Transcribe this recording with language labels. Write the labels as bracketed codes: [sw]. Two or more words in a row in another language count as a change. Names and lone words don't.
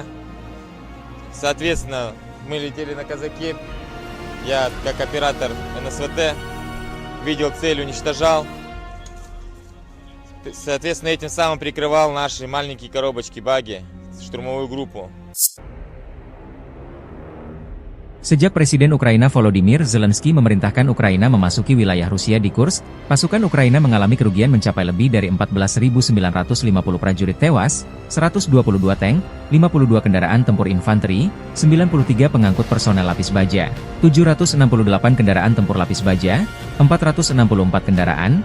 [ru] Соответственно, мы летели на Казаке. Я, как оператор НСВТ, видел цель, уничтожал. Соответственно, этим самым прикрывал наши маленькие коробочки-баги, штурмовую группу. [id] Sejak Presiden Ukraina Volodymyr Zelensky memerintahkan Ukraina memasuki wilayah Rusia di Kursk, pasukan Ukraina mengalami kerugian mencapai lebih dari 14.950 prajurit tewas, 122 tank, 52 kendaraan tempur infanteri, 93 pengangkut personel lapis baja, 768 kendaraan tempur lapis baja, 464 kendaraan,